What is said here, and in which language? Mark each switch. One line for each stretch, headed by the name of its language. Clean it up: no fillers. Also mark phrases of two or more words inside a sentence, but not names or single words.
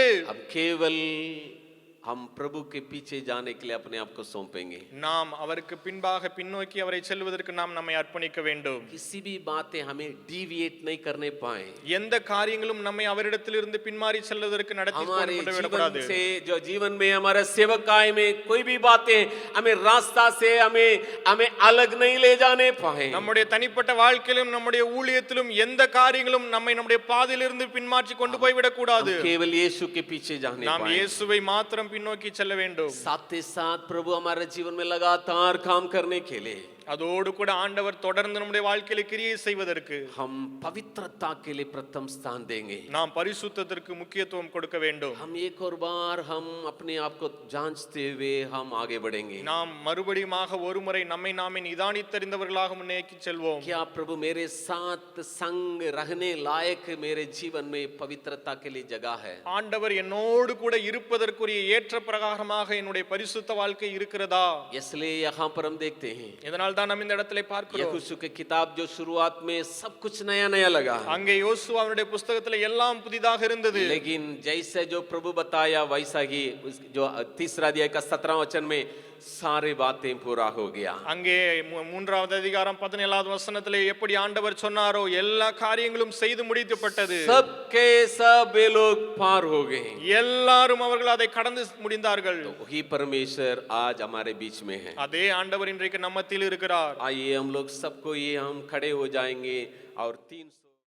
Hindi: अब केवल हम प्रभु के पीछे जाने के लिए अपने आप को सौंपेंगे.
Tamil: நாம் அவருக்கு பின்பாக பின்னோக்கி அவரை செல்வதற்கு நாம் நம்மை அர்ப்பணிக்க வேண்டும்.
Hindi: किसी भी बातें हमें डिविएट नहीं करने पाए.
Tamil: எந்த காரியங்களும் நம்மை அவரிடத்திலிருந்து பின்மாறி செல்வதற்கு நடத்தி
Hindi: हमारे
Tamil: கொண்டு
Hindi: जीवन
Tamil: விடக்கூடாது.
Hindi: से जो जीवन में हमारे सेवकाई में कोई भी बातें हमें रास्ता से हमें हमें अलग नहीं ले जाने पाए.
Tamil: நம்முடைய தனிப்பட்ட வாழ்க்கையிலும் நம்முடைய ஊழியத்திலும் எந்த காரியங்களும் நம்மை நம்முடைய பாதையிலிருந்து பின்மாற்றி கொண்டு போய் விடக்கூடாது.
Hindi: हम केवल यीशु के पीछे जाने
Tamil: நாம்
Hindi: पाए.
Tamil: இயேசுவை மாத்திரம் பின்னோக்கி செல்ல வேண்டும்.
Hindi: साथ ही साथ प्रभु हमारे जीवन में लगातार काम करने के लिए
Tamil: அதோடு கூட ஆண்டவர் தொடர்ந்து நம்முடைய வாழ்க்கையில கிரியை செய்வதற்கு
Hindi: हम पवित्रता के लिए प्रथम स्थान देंगे.
Tamil: நாம் பரிசுத்தத்திற்கு முக்கியத்துவம் கொடுக்க வேண்டும்.
Hindi: हम एक और बार हम अपने आप को जांचते हुए हम आगे बढ़ेंगे.
Tamil: நாம் மறுபடியுமாக ஒருமுறை நம்மை நாமே நிதானித்தறிந்தவர்களாக முன்னேக்கி செல்வோம்.
Hindi: क्या प्रभु मेरे साथ संग रहने लायक मेरे जीवन में पवित्रता के लिए जगह है.
Tamil: ஆண்டவர் என்னோடு கூட இருப்பதற்குரிய ஏற்ற பிரகாரமாக என்னுடைய பரிசுத்த வாழ்க்கை இருக்கிறதா?
Hindi: इसलिए यहाँ पर हम देखते हैं
Tamil: இதனால் தான் நாம் இந்த இடத்திலே பார்க்கிறோம்.
Hindi: यहोशू की किताब जो शुरुआत में सब कुछ नया नया लगा,
Tamil: அங்கே யோசுவாவுடைய புத்தகத்துல எல்லாம் புதிதாக இருந்தது.
Hindi: लेकिन जैसे जो प्रभु बताया वैसा ही जो तीसरा अध्याय का 17वां वचन में सारी बातें पूरा हो गया.
Tamil: அங்கே மூன்றாவது அதிகாரம் 17வது வசனத்திலே எப்படி ஆண்டவர் சொன்னாரோ எல்லா காரியங்களும் செய்து முடிக்கப்பட்டது.
Hindi: सबके सब वे लोग पार हो गए.
Tamil: எல்லாரும் அவர்கள் அதை கடந்து முடிந்தார்கள்.
Hindi: तो वही परमेश्वर आज हमारे बीच में है.
Tamil: அதே ஆண்டவர் இன்றைக்கு நம்ம மத்தியில் இருக்கிறார்.
Hindi: आइए हम लोग सबको ये हम खड़े हो जाएंगे और 300